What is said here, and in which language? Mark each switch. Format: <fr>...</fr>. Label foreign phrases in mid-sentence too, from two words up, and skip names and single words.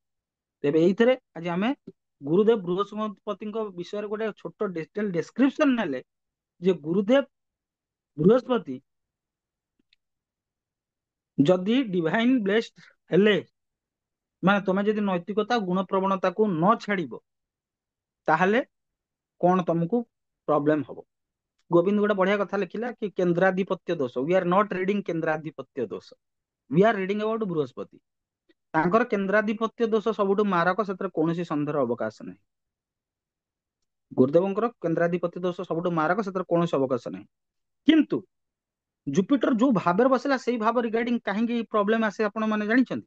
<or>ତେବେ ଏଇଥିରେ ଆଜି ଆମେ ଗୁରୁଦେବ ବୃହସ୍ପତିଙ୍କ ବିଷୟରେ ଗୋଟେ ଛୋଟ</or> <en>detail description</en> <or>ନେଲେ, ଯେ ଗୁରୁଦେବ ବୃହସ୍ପତି ଯଦି</or> <en>divine blessed</en> <or>ହେଲେ, ମାନେ ତମେ ଯଦି ନୈତିକତା ଗୁଣ ପ୍ରବଣତାକୁ ନ ଛାଡିବ, ତାହେଲେ କଣ ତମକୁ ପ୍ରୋବ୍ଲେମ ହବ। ଗୋବିନ୍ଦ ଗୋଟେ ବଢିଆ କଥା ଲେଖିଲା କି କେନ୍ଦ୍ରାଧିପତ୍ୟ ଦୋଷ,</or> <en>we are not reading</en> <or>କେନ୍ଦ୍ରାଧିପତ୍ୟ ଦୋଷ,</or> <en>we are reading about ବୃହସ୍ପତି।</en> <or>ତାଙ୍କର କେନ୍ଦ୍ରାଧିପତ୍ୟ ଦୋଷ ସବୁଠୁ ମାରକ, ସେଥିରେ କୌଣସି ସନ୍ଦେହର ଅବକାଶ ନାହିଁ। ଗୁରୁଦେବଙ୍କର କେନ୍ଦ୍ରାଧିପତ୍ୟ ଦୋଷ ସବୁଠୁ ମାରକ, ସେଥିରେ କୌଣସି ଅବକାଶ ନାହିଁ। କିନ୍ତୁ ଜୁପିଟର ଯୋଉ ଭାବରେ ବସିଲା, ସେଇ ଭାବ ରିଗାର୍ଡିଂ କାହିଁକି ପ୍ରୋବ୍ଲେମ ଆସେ ଆପଣ ମାନେ ଜାଣିଛନ୍ତି?</or>